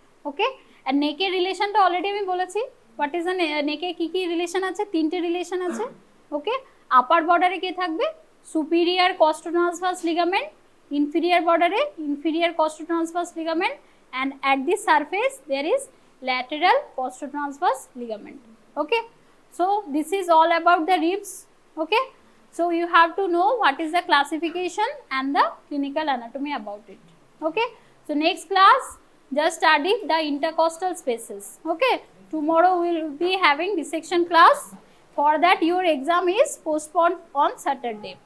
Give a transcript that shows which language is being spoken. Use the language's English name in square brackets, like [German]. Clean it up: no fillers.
[Bangla] okay, and neck এর রিলেশনটা already আমি বলেছি, হোয়াট ইজ দ্য নেক এ কি কি রিলেশন আছে, তিনটে রিলেশন আছে, ওকে। আপার বর্ডারে কে থাকবে, সুপিরিয়র কস্টোট্রান্সভার্স লিগামেন্ট, ইনফিরিয়র বর্ডারে inferior কস্টোট্রান্সভার্স ligament, [English] and at the surface there is lateral costotransverse ligament. Okay. So this is all about the ribs. Okay. So you have to know what is the classification and the clinical anatomy about it. Okay. So next class, just study the intercostal spaces. Okay. Tomorrow we will be having dissection class. For that your exam is postponed on Saturday.